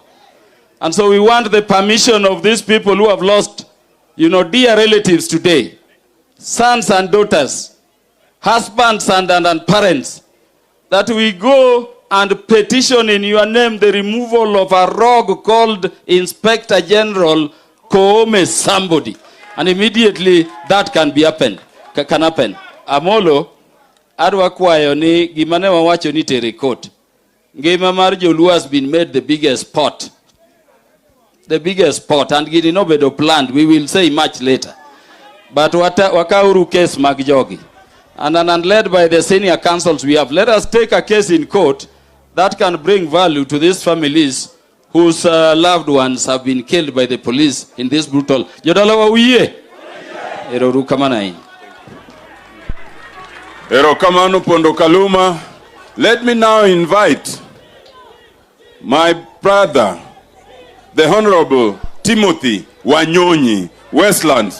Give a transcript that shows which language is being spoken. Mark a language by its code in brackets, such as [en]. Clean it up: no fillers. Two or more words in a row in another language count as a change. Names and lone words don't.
[en] And so we want the permission of these people who have lost, dear relatives today, sons and daughters, husbands and parents, that we go and petition in your name the removal of a rogue called Inspector General Koome somebody. And immediately that can happen. [luo] Amolo, adwa kwayo ni gimane wawacho ni tere court. Ngima mar Joluo [en] has been made the biggest sport. The biggest sport, and [luo] gini no bedo [en] planned. We will say much later. But [luo] wakauru case magjogi. [en] And led by the senior councils we have, let us take a case in court that can bring value to these families whose loved ones have been killed by the police in this brutal. [luo] Jodalawa uye. Eroru kamana. Ero kamano Pondo Kaluma. [en] Let me now invite my brother, the Honorable Timothy Wanyonyi, Westlands.